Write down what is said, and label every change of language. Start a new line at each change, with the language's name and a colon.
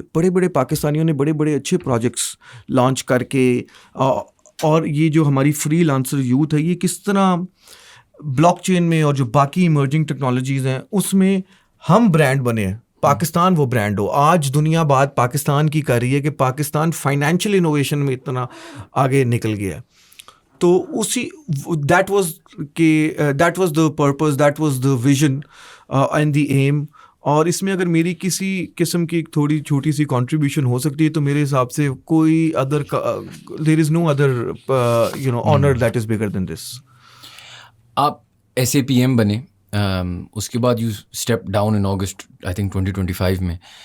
Urdu: بڑے پاکستانیوں نے بڑے اچھے پروجیکٹس لانچ کر کے, اور یہ جو ہماری فری لانسر یوتھ ہے یہ کس طرح بلاک چین میں اور جو باقی ایمرجنگ ٹیکنالوجیز ہیں اس میں ہم برانڈ بنے ہیں, پاکستان وہ برانڈ ہو. آج دنیا بات پاکستان کی کر رہی ہے کہ پاکستان فائنینشیل انوویشن میں اتنا آگے نکل گیا ہے.
English: تو اسی that was the purpose, that was the vision and the aim.
Urdu: اور اس میں اگر میری کسی قسم کی ایک تھوڑی چھوٹی سی کنٹریبیوشن ہو سکتی ہے تو میرے حساب سے کوئی other,
English: There is no other honour that is bigger than this.
Urdu: آپ ایس اے پی ایم بنے, اس کے بعد
English: you step down in August I think
Urdu: 2025 میں.